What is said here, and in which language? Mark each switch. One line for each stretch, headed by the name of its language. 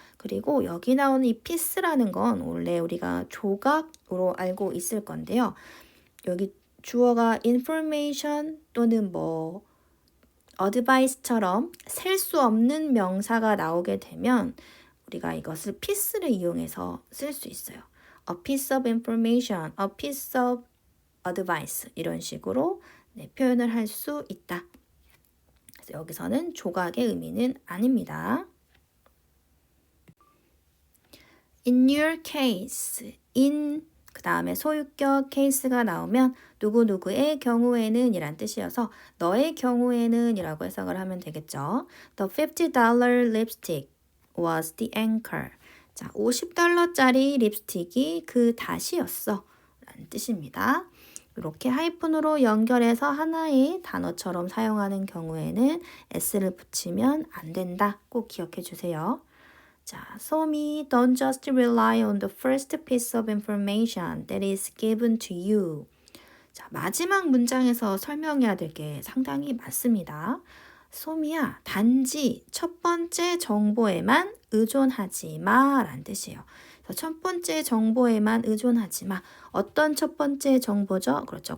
Korean: 그리고 여기 나오는 이 piece라는 건 원래 우리가 조각으로 알고 있을 건데요. 여기 주어가 information 또는 뭐 advice처럼 셀 수 없는 명사가 나오게 되면 우리가 이것을 piece를 이용해서 쓸 수 있어요.
English: A piece of information, a piece of advice
Korean: 이런 식으로 네, 표현을 할 수 있다. 그래서 여기서는 조각의 의미는 아닙니다.
English: In your case,
Korean: in 그 다음에 소유격 case가 나오면 누구누구의 경우에는 이란 뜻이어서 너의 경우에는 이라고 해석을 하면 되겠죠.
English: The $50 lipstick was the anchor.
Korean: 자, $50짜리 립스틱이 그 다시였어 라는 뜻입니다. 이렇게 하이픈으로 연결해서 하나의 단어처럼 사용하는 경우에는 s를 붙이면 안 된다. 꼭 기억해 주세요.
English: 자, 소미, don't just rely on the first piece of information that is given to you.
Korean: 자, 마지막 문장에서 설명해야 될 게 상당히 많습니다. 소미야, 단지 첫 번째 정보에만 의존하지 마 라는 뜻이에요. 첫 번째 정보에만 의존하지 마. 어떤 첫 번째 정보죠? 그렇죠.